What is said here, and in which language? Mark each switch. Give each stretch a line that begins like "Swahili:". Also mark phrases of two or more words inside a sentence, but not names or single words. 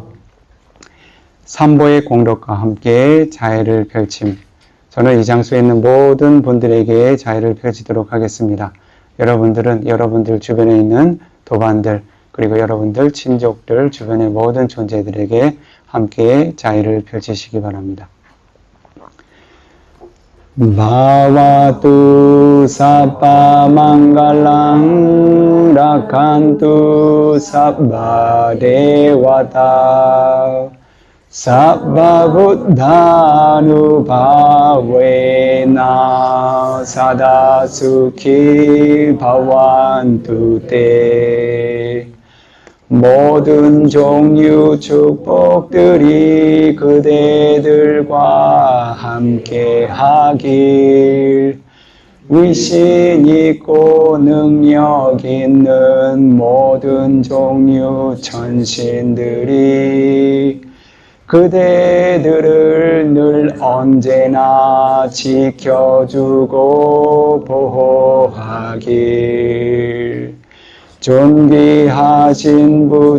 Korean: 삼보의 공덕과 함께 자애를 펼침. 저는 이 장소에 있는 모든 분들에게 자애를 펼치도록 하겠습니다. 여러분들은 여러분들 주변에 있는 도반들 그리고 여러분들 친족들 주변의 모든 존재들에게 함께 자애를 펼치시기 바랍니다.
Pali: Bhavatu sabba mangalang rakantu sabba devata sabba buddhanubhavena sada sukhi bhavantu te
Korean: 모든 종류 축복들이 그대들과 함께 하길 위신 있고 능력 있는 모든 종류 천신들이 그대들을 늘 언제나 지켜주고 보호하길 존귀하신